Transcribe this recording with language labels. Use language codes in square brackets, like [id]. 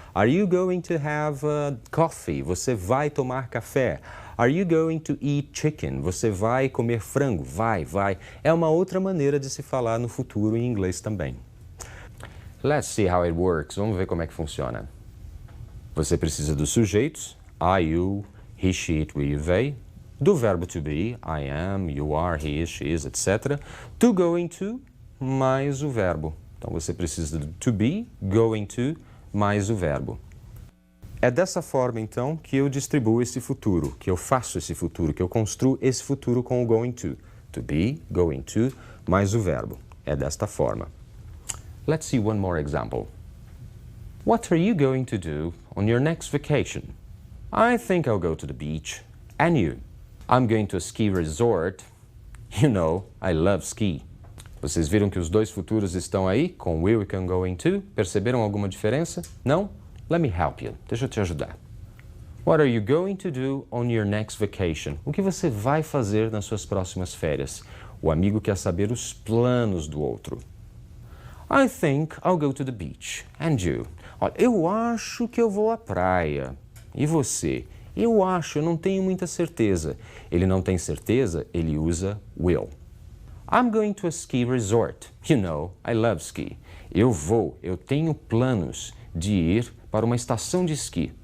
[en] Are you going to have coffee? [pt] Você vai tomar café. [en] Are you going to eat chicken? [pt] Você vai comer frango? Vai, vai. É uma outra maneira de se falar no futuro em inglês também. [en] Let's see how it works. [pt] Vamos ver como é que funciona. Você precisa dos sujeitos, I, you, he, she, it, we, they, do verbo to be, [en] I am, you are, he is, she is, [pt] etc. [en] Do going to, [pt] mais o verbo. Então você precisa do to be, going to, mais o verbo. É dessa forma, então, que eu distribuo esse futuro, que eu faço esse futuro, que eu construo esse futuro com o going to. To be, going to, mais o verbo. É desta forma. [en] Let's see one more example. What are you going to do on your next vacation? I think I'll go to the beach. And you? I'm going to a ski resort. You know, I love ski. [pt] Vocês viram que os dois futuros estão aí, com will e com going to? Perceberam alguma diferença? Não? [en] Let me help you. [pt] Deixa eu te ajudar. [en] What are you going to do on your next vacation? [pt] O que você vai fazer nas suas próximas férias? O amigo quer saber os planos do outro. [en] I think I'll go to the beach. And you? [pt] Olha, eu acho que eu vou à praia. E você? Eu acho, eu não tenho muita certeza. Ele não tem certeza, ele usa will. [en] I'm going to a ski resort. You know, I love ski. [pt] Eu tenho planos de ir para uma estação de esqui.